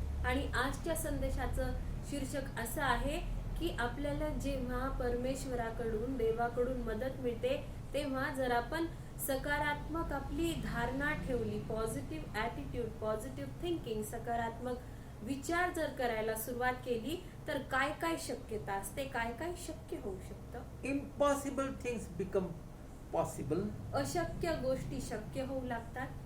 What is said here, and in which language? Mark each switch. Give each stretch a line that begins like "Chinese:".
Marathi: आणि आजच्या संदेशाचं शीर्षक असं आहे की आपल्याला जेव्हा परमेश्वराकडून देवाकडून मदत मिळते तेव्हा जर आपण सकारात्मक आपली धारणा ठेवली, पॉझिटिव्ह ॲटिट्यूड, पॉझिटिव्ह थिंकिंग, सकारात्मक विचार जर करायला सुरुवात केली तर काय काय शक्यता असते, काय काय शक्य होऊ शकतं.
English: Impossible things become possible.
Marathi: अशक्य गोष्टी शक्य होऊ लागतात.